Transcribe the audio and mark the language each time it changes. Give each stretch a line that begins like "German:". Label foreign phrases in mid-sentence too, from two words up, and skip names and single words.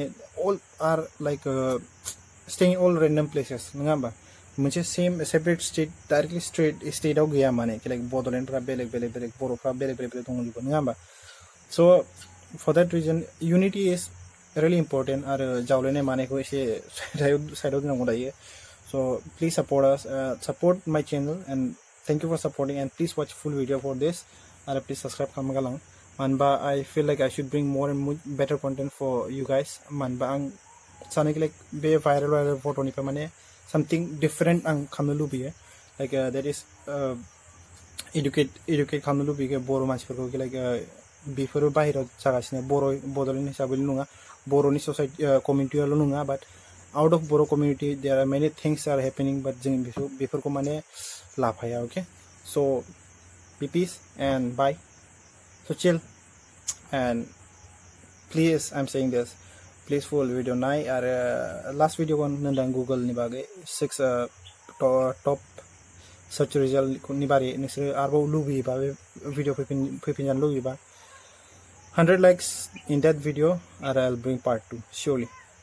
English: all are like staying all random places
Bodo: नङा होमबा मोनसे
English: same separate state directly
Bodo: स्टेटआव गैया माने लाइक बड'लेण्डफ्रा बेलेग बर'फ्रा बेलेग दंजोबो नङा होमबा
English: so for that reason unity is really important
Bodo: आरो जावलायनाय मानायखौ एसे साइडआव दोननांगौ दायो
English: so please support my channel and thank you for supporting and please watch full video for this and please subscribe
Bodo: kalmagalang manba
English: I feel like I should bring more and more better content for you guys
Bodo: manba ang sane
English: like
Bodo: be viral photo ni mane
English: something different
Bodo: ang khamnu lubiye
English: like that is
Bodo: educate khamnu lubiye boro mansiforko
English: like before
Bodo: bahira jagasine boro'नि हिसाबै नङा बर'नि ससाइटि कमिउनिटियाल' नङा
English: but out of
Bodo: Boro
English: community there are many things are happening but
Bodo: जों बेफोरखौ माने लाफाया
English: okay so be peace and bye so chill and please I'm saying this please full video
Bodo: नाय आरो
English: last video
Bodo: को नोंदां
English: Google
Bodo: नि बागै
English: 6 top search result
Bodo: नि बारै नोंसोर आरोबाव लुबैयोबा बे भिडिअ फैफिनजानो लुबैयोबा
English: 100 likes in that video and I'll bring part 2 surely